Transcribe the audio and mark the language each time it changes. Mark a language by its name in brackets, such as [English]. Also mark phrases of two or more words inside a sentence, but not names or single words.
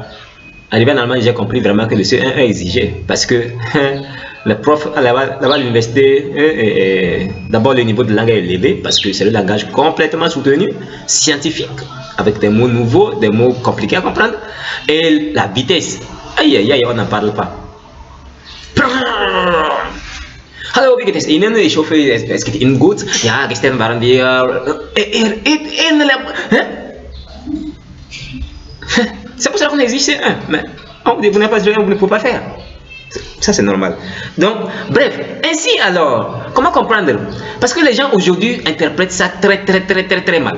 [French] Arrivé en Allemagne, j'ai compris vraiment que le C1 est exigé, parce que le prof là-bas à l'université, d'abord le niveau de langue est élevé, parce que c'est le langage complètement soutenu, scientifique, avec des mots nouveaux, des mots compliqués à comprendre, et la vitesse, aïe aïe aïe, on n'en parle pas. [German] Hallo, wie geht es Ihnen? Ich hoffe, es geht Ihnen gut. Ja, gestern waren wir. [French] C'est pour ça qu'on existe un. Mais vous n'avez pas joué, vous ne pouvez pas faire. Ça, c'est normal. Donc, bref, ainsi alors, comment comprendre? Parce que les gens aujourd'hui interprètent ça très mal.